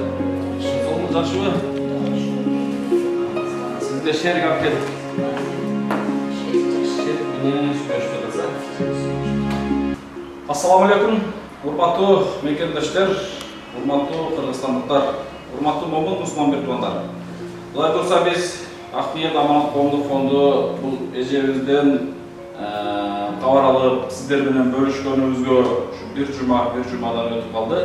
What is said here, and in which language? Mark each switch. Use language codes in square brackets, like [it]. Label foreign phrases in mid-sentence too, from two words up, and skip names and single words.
[kk] Жолыңыз жақсы ба? Сізге шерік алып келдік. [ky] Ассаламалейкум, урматтуу мекендештер, урматтуу кыргызстандыктар, урматтуу момун мусулман тугандар. Кудай буйрса биз Акниет Аманат коомдук фонду бул эжебизден кабар алып, сиздер менен бөлүшкөнүбүзгө бир жумадан өтүп калды.